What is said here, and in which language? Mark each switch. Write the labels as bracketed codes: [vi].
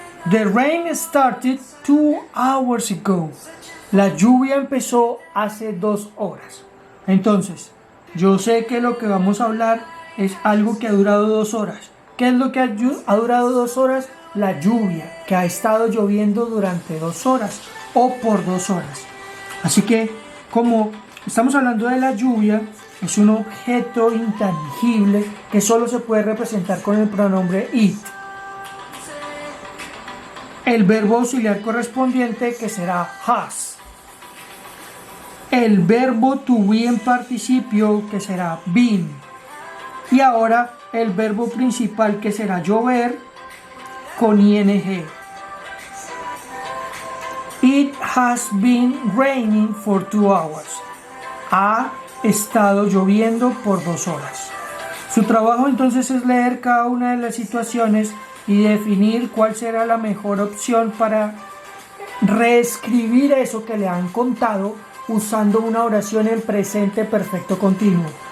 [en] The rain started 2 hours ago. [es] La lluvia empezó hace 2 horas. Entonces, yo sé que lo que vamos a hablar es algo que ha durado 2 horas. ¿Qué es lo que ha durado 2 horas? La lluvia, que ha estado lloviendo durante 2 horas o por 2 horas. Así que, como estamos hablando de la lluvia, es un objeto intangible que solo se puede representar con el pronombre it. El verbo auxiliar correspondiente, que será has. El verbo to be en participio, que será been. Y ahora el verbo principal, que será llover, con ing. [en] It has been raining for 2 hours. [es] Ha estado lloviendo por 2 horas. Su trabajo entonces es leer cada una de las situaciones y definir cuál será la mejor opción para reescribir eso que le han contado usando una oración en presente perfecto continuo.